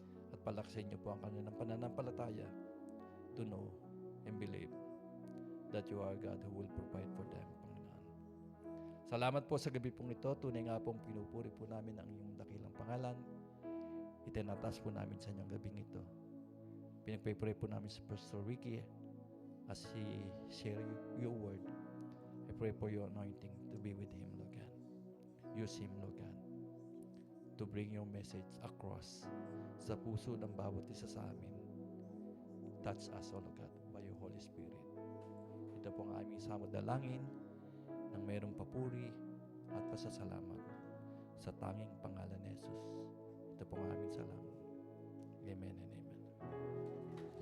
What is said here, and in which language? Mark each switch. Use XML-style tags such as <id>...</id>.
<tl>At palaksin niyo po ang kanilang pananampalataya</tl> <en>to know and believe that you are God who will provide for them, Panginoon.</en> <tl>Salamat po sa gabi pong ito. Tunay nga pong pinupuri po namin ang iyong dakilang pangalan. Itinatas po namin sa inyong gabing ito. Pinagpray po namin sa Pastor Ricky</tl> <en>as he share your word. I pray for your anointing to be with him, Lord God. Use him, Lord God, to bring your message across</en> <tl>sa puso ng bawat isa sa amin.</tl> <en>Touch us, O Lord God, by your Holy Spirit.</en> <tl>Ito po ang aming samod dalangin ng mayroong papuri at pasasalamat sa tanging pangalan ni Jesus. Ito po ang aming salamat.</tl> <en>Amen and amen.</en>